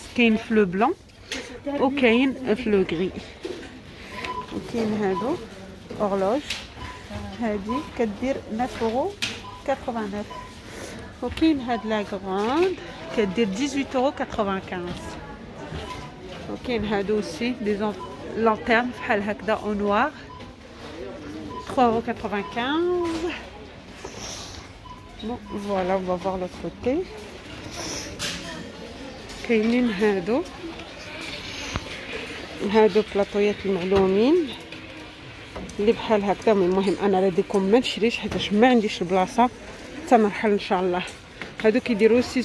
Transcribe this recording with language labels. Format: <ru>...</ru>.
<ar>كاين في لو بلون وكاين في لو غري. وكاين هادو اورلوج، هادي كدير 9.89€. وكاين هاد لا غراند كدير 18.95€. وكاين هادو سي دي لانتيرن بحال هكذا او نوار، 3.95€.</ar> <fr>Bon, voilà, on va voir l'autre côté.</fr> <ar>كاينين هادو بلاطويات المعلومين اللي بحال هكذا. المهم انا راديكم ما نشريش حيت ما عنديش البلاصه حتى مرحل ان شاء الله. هادو كيديروا 6.79€.</ar>